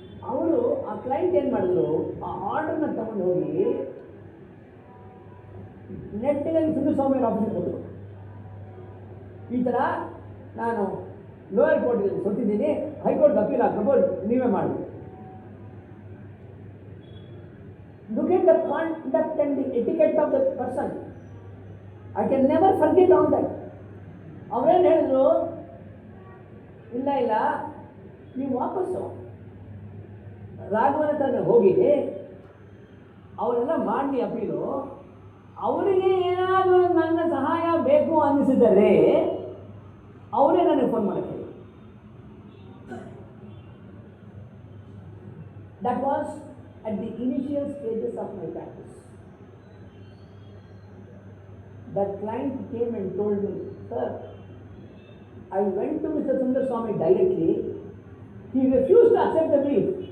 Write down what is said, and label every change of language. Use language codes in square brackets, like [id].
[kn] ಅವರು ಆ ಕ್ಲೈಂಟ್ ಏನು ಮಾಡಿದ್ರು, ಆ ಆರ್ಡರ್ನ ತಗೊಂಡು ಹೋಗಿ ನೆಟ್ಟಿನಲ್ಲಿ ಸುಂದರಸ್ವಾಮಿ ಆಫೀಸಿಗೆ ಕೊಟ್ಟರು. ಈ ಥರ ನಾನು ಲೋಯರ್ ಕೋರ್ಟಲ್ಲಿ ಸೋತಿದ್ದೀನಿ, ಹೈಕೋರ್ಟ್ ಅಪೀಲ್ ಹಾಕ್ಬೋದು, ನೀವೇ ಮಾಡಿ. [en] Look at the conduct and the etiquette of the person. I can never forget on that. [kn] ಅವರೇನು ಹೇಳಿದ್ರು, ಇಲ್ಲ ನೀವು ವಾಪಸ್ಸು ರಾಘವನ ಹತ್ರ ಹೋಗಿ ಅವರೆಲ್ಲ ಮಾಡಲಿ ಅಪೀಲು, ಅವರಿಗೆ ಏನಾದರೂ ನನ್ನ ಸಹಾಯ ಬೇಕು ಅನ್ನಿಸಿದರೆ ಅವರೇ ನನಗೆ ಫೋನ್ ಮಾಡೋಕ್ಕೆ. [en] That was at the initial stages of my practice. That client came and told me, sir, I went to Mr. Sundaraswamy directly. He refused to accept the brief.